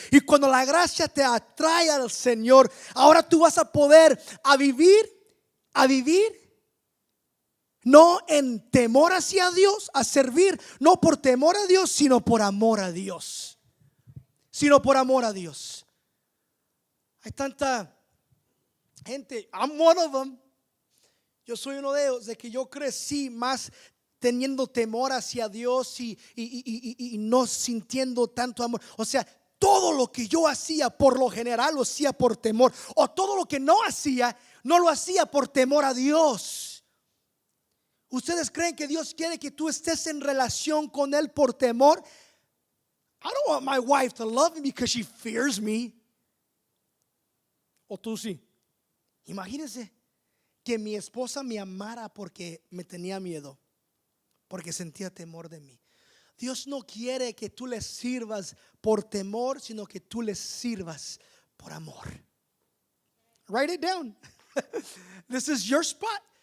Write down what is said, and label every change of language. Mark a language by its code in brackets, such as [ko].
[es] Y cuando la gracia te atrae al Señor, ahora tú vas a poder a vivir no en temor hacia Dios, a servir, no por temor a Dios, sino por amor a Dios. Sino por amor a Dios. Hay tanta gente, [en] I'm one of them. [es] Yo soy uno de ellos, de que yo crecí más teniendo temor hacia Dios y no sintiendo tanto amor. O sea, todo lo que yo hacía por lo general lo hacía por temor. O todo lo que no hacía, no lo hacía por temor a Dios. ¿Ustedes creen que Dios quiere que tú estés en relación con Él por temor? [en] I don't want my wife to love me because she fears me. [es] O tú sí. Imagínense que mi esposa me amara porque me tenía miedo, porque sentía temor de mí. Dios no quiere que tú le sirvas por temor, sino que tú le sirvas por amor. [en] Write it down. This is your spot.